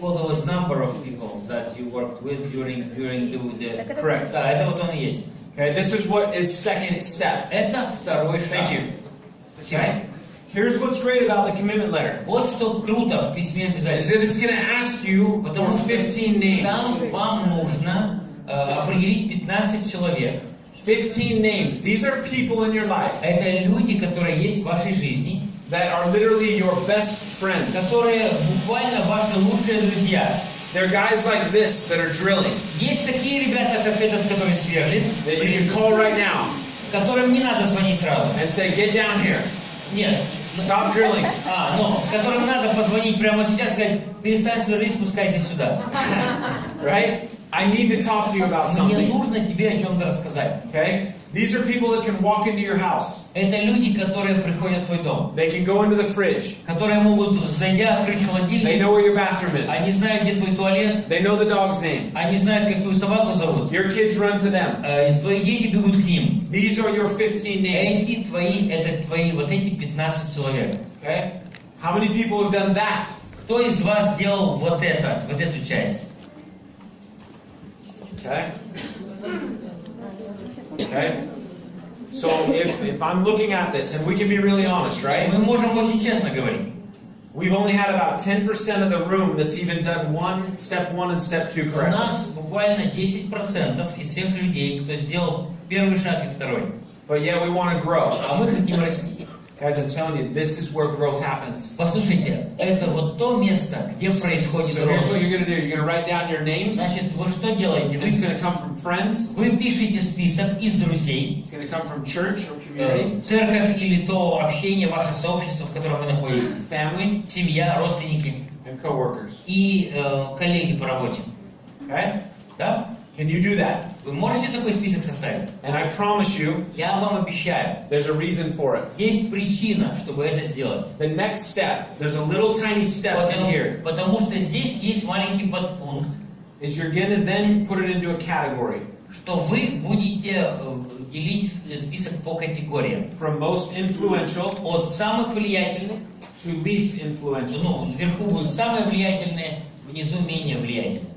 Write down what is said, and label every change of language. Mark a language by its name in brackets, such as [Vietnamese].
[English] what was number of people that you worked with during the Correct. [Russian] Да, это вот он и есть. [English] Okay, this is what is second step. [Russian] Это второй шаг. [English] Thank you. [Russian] Спасибо. [English] Here's what's great about the commitment letter. [Russian] Вот что круто в письме [English] Is [Russian] обязательств. [English] that it's going to ask you for [Russian] Потому что [English] 15 names. [Russian] там вам нужно определить 15 человек. [English] 15 names. These are people in your life [Russian] Это люди, которые есть в вашей жизни, [English] that are literally your best friends. [Russian] которые буквально ваши лучшие друзья. [English] They're guys like this that are drilling [Russian] Есть такие ребята, как этот, который сверлит, [English] that you can call right now [Russian] которым не надо звонить сразу. [English] and say, get down here. [Russian] Нет. [English] Stop drilling. [Russian] Которым надо позвонить прямо сейчас и сказать, перестань сверлить, спускайся сюда. [English] Right? I need to talk to you about [Russian] Мне [English] something. [Russian] нужно тебе о чем-то рассказать. [English] Okay? These are people that can walk into your house. [Russian] Это люди, которые приходят в твой дом, [English] They can go into the fridge. [Russian] которые могут, зайдя, открыть [English] They [Russian] холодильник, [English] know where your bathroom is. [Russian] они знают, где твой туалет, [English] They know the dog's name. [Russian] они знают, как твою собаку зовут. [English] Your kids run to them. [Russian] Твои дети бегут к ним. [English] These are your 15 names. [Russian] Это твои вот эти 15 человек. [English] Okay? How many people have done that? [Russian] Кто из вас сделал вот эту часть? [English] Okay? Okay? So if I'm looking at this, and we can be really honest, right? [Russian] Мы можем очень честно говорить. [English] We've only had about 10% of the room that's even done step one and step two [Russian] У [English] correctly. [Russian] нас буквально 10% из всех людей, кто сделал первый шаг и второй. [English] But yet we want to grow. [Russian] А мы хотим расти. [English] Guys, I'm telling you, this is where growth happens. [Russian] Послушайте, это вот то место, где происходит [English] So here's [Russian] рост. [English] what you're going to do. You're going to write down your names. [Russian] Значит, вы что делаете? [English] It's going to come from friends. [Russian] Вы пишете список из друзей, [English] It's going to come from church or community, [Russian] церковь или то общение, ваше сообщество, в котором вы находитесь, [English] family, [Russian] семья, родственники [English] and coworkers. [Russian] и коллеги по работе. [English] Okay? [Russian] Да? [English] Can you do that? [Russian] Вы можете такой список составить? [English] And I promise you, [Russian] Я вам обещаю, [English] there's a reason for it. [Russian] есть причина, чтобы это сделать. [English] The next step, there's a little tiny step in here, [Russian] Потому что здесь есть маленький подпункт, [English] is you're going to then put it into a category. [Russian] что вы будете делить список по категориям. [English] From most influential [Russian] От самых влиятельных, [English] to least influential. [Russian] вверху будут самые влиятельные, внизу менее влиятельные.